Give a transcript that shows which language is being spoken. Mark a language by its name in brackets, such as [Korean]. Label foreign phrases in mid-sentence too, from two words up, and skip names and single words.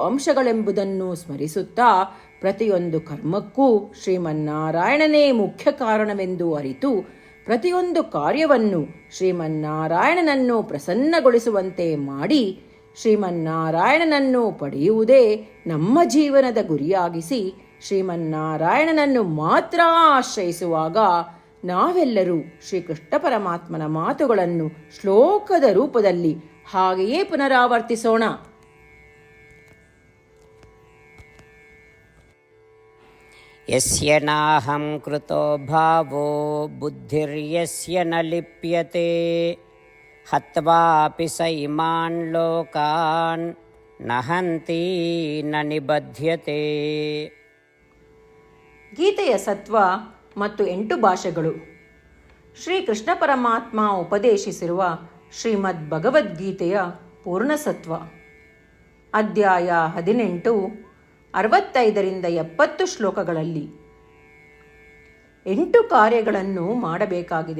[Kannada] ಅಂಶಗಳೆಂಬುದನ್ನು ಸ್ಮರಿಸುತ್ತಾ ಪ್ರತಿಯೊಂದು ಕರ್ಮಕ್ಕೂ ಶ್ರೀಮನ್ನಾರಾಯಣನೇ ಮುಖ್ಯ ಕಾರಣವೆಂದು ಅರಿತು ಪ್ರತಿಯೊಂದು ಕಾರ್ಯವನ್ನು ಶ್ರೀಮನ್ನಾರಾಯಣನನ್ನು ಪ್ರಸನ್ನಗೊಳಿಸುವಂತೆ ಮಾಡಿ ಶ್ರೀಮನ್ನಾರಾಯಣನನ್ನು ಪಡೆಯುವುದೇ ನಮ್ಮ ಜೀವನದ ಗುರಿಯಾಗಿಸಿ ಶ್ರೀಮನ್ನಾರಾಯಣನನ್ನು ಮಾತ್ರ ಆಶ್ರಯಿಸುವಾಗ ನಾವೆಲ್ಲರೂ ಶ್ರೀಕೃಷ್ಣ ಪರಮಾತ್ಮನ ಮಾತುಗಳನ್ನು ಶ್ಲೋಕದ ರೂಪದಲ್ಲಿ ಹಾಗೆಯೇ ಪುನರಾವರ್ತಿಸೋಣ. [Sanskrit] ಯಸ್ಯ ನಾಹಂ ಕೃತೋ ಭಾವೋ ಬುದ್ಧಿರ್ಯಸ್ಯ ನ ಲಿಪ್ಯತೆ ಹತ್ವಾಪಿ ಸ ಇಮಾನ್ ಲೋಕಾನ್ ನ ಹಂತಿ ನ ನಿಬಧ್ಯತೆ. [Kannada] ಗೀತೆಯ ಸತ್ವ ಮತ್ತು 8 ಭಾಷೆಗಳು. ಶ್ರೀಕೃಷ್ಣ ಪರಮಾತ್ಮ ಉಪದೇಶಿಸಿರುವ ಶ್ರೀಮದ್ ಭಗವದ್ಗೀತೆಯ ಪೂರ್ಣಸತ್ವ. ಅಧ್ಯಾಯ 18, 65ರಿಂದ 70 ಶ್ಲೋಕಗಳಲ್ಲಿ 8 ಕಾರ್ಯಗಳನ್ನು ಮಾಡಬೇಕಾಗಿದೆ.